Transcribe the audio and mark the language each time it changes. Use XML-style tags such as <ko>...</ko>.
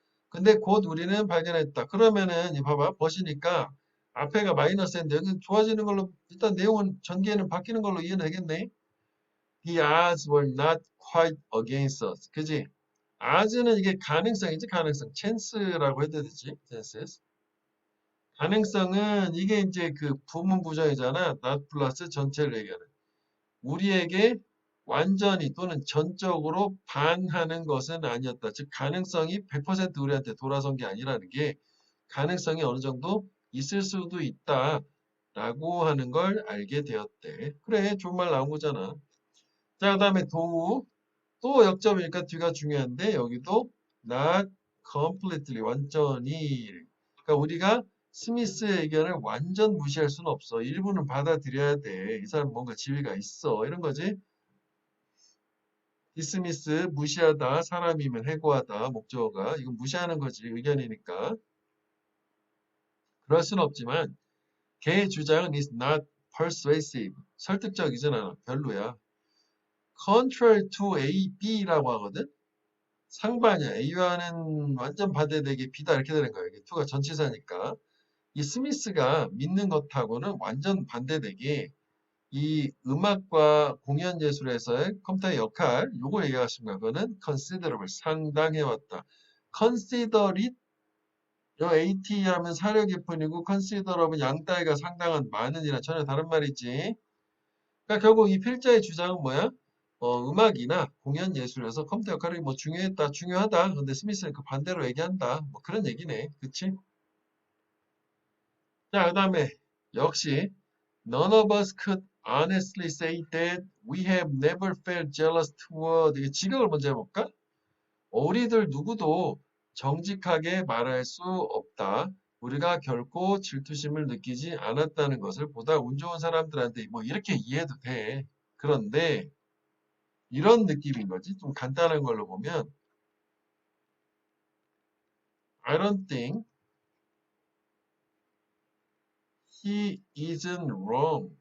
<ko>근데 곧 우리는 발견했다. 그러면은 이 봐봐, 버시니까 앞에가 마이너스인데 여기 좋아지는 걸로 일단 내용은 전개는 바뀌는 걸로 이해되겠네.</ko> <en>The odds were not quite against us.</en> <ko>그지? odds는 이게 가능성이지, 가능성. chance라고 해도 되지.</ko> <en>chances.</en> <ko>가능성은 이게 이제 그 부문 부정이잖아. not 플러스 전체를 얘기하는. 우리에게 완전히 또는 전적으로 반하는 것은 아니었다. 즉 가능성이 100% 우리한테 돌아선 게 아니라는 게 가능성이 어느 정도 있을 수도 있다라고 하는 걸 알게 되었대. 그래, 좋은 말 나온 거잖아. 자, 그다음에 도우. 또 역점이니까 뒤가 중요한데 여기도</ko> <en>not completely</en> <ko>완전히. 그러니까 우리가 스미스의 의견을 완전 무시할 수는 없어. 일부는 받아들여야 돼. 이 사람 뭔가 지위가 있어. 이런 거지. 디스미스 무시하다. 사람이면 해고하다. 목적어가. 이건 무시하는 거지. 의견이니까. 그럴 수는 없지만 걔의 주장은</ko> <en>is not persuasive.</en> <ko>설득적이진 않아. 별로야.</ko> <en>contrary to A, B</en> <ko>라고 하거든. 상반이야. A와는 완전 반대되게 B다 이렇게 되는 거야. 이게 2가 전치사니까. 이 스미스가 믿는 것하고는 완전 반대되게 이 음악과 공연 예술에서의 컴퓨터의 역할, 요걸 얘기하신 거야. 그거는 considerable, 상당해왔다. consider it, 요 AT 하면 사려 깊은이고 considerable 양따위가 상당한 많은이랑 전혀 다른 말이지. 그러니까 결국 이 필자의 주장은 뭐야? 음악이나 공연 예술에서 컴퓨터 역할이 뭐 중요했다, 중요하다. 근데 스미스는 그 반대로 얘기한다. 뭐 그런 얘기네. 그치?</ko> <en>자, 그 다음에 역시 None of us could honestly say that we have never felt jealous toward.</en> <ko>이게 직역을 먼저 해볼까? 우리들 누구도 정직하게 말할 수 없다. 우리가 결코 질투심을 느끼지 않았다는 것을 보다 운 좋은 사람들한테 뭐 이렇게 이해도 돼. 그런데 이런 느낌인 거지.</ko> <en>좀 간단한 걸로 보면 I don't think he isn't wrong.</en>